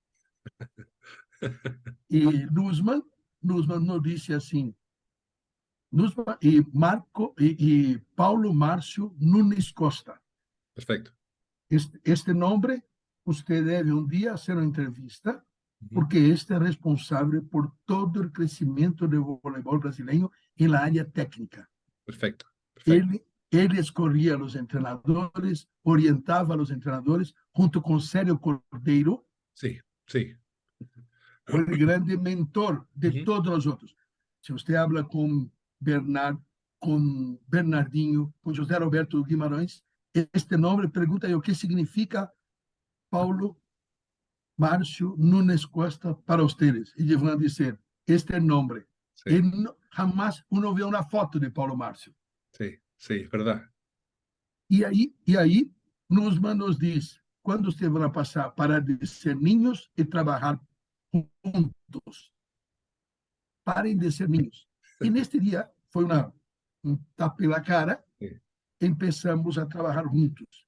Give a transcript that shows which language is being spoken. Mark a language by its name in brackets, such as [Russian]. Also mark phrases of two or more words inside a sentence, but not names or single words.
[Portuguese] E Nussmann nos disse assim, Nussmann e Paulo Márcio Nunes Costa. [Spanish] Perfecto. [Portuguese] Este nome, você deve um dia hacer uma entrevista, Ujú. porque este é responsável por todo o crescimento do voleibol brasileiro em la área técnica. [Spanish] Perfecto. Perfecto. [Portuguese] Ele escolhia os treinadores, orientava os treinadores, junto com Célio Cordeiro, [Spanish] Sí, sí. [Portuguese] foi o grande mentor de Ujú. todos os outros. Se você habla com com Bernardinho, com José Roberto Guimarães, este nome pergunta o que significa Paulo Márcio Nunes Costa para vocês. E eles vão dizer, este é o nome. E [Spanish] Sí, jamás uno [Portuguese] vê uma foto de Paulo Márcio. [Spanish] sí, sí, es verdad. [Portuguese] E aí, Nussmann nos diz, quando vocês vão passar para de ser ninhos e trabalhar juntos? Parem de ser ninhos. E neste dia, foi um tapa pela cara, [Spanish] Sí, [Portuguese] começamos a trabalhar juntos.